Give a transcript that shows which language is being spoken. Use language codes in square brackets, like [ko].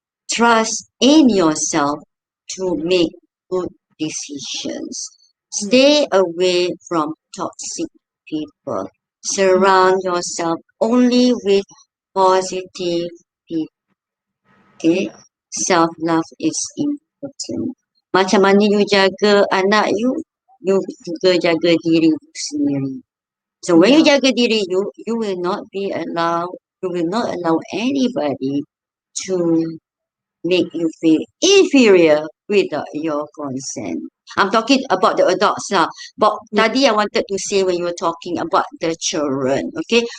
[en] Trust in yourself to make good decisions. Yeah. Stay away from toxic people. Mm. Surround yourself only with positive people. Okay? Yeah. Self love is important. [ms] Macam mana [en] you [ms] jaga anak you juga jaga diri you sendiri. [en] So when you Yeah. [ms] jaga diri [en] you will not you will not allow anybody to make you feel inferior without your consent. I'm talking about the adults lah. But Yeah. [ms] tadi [en] I wanted to say when you were talking about the children, okay?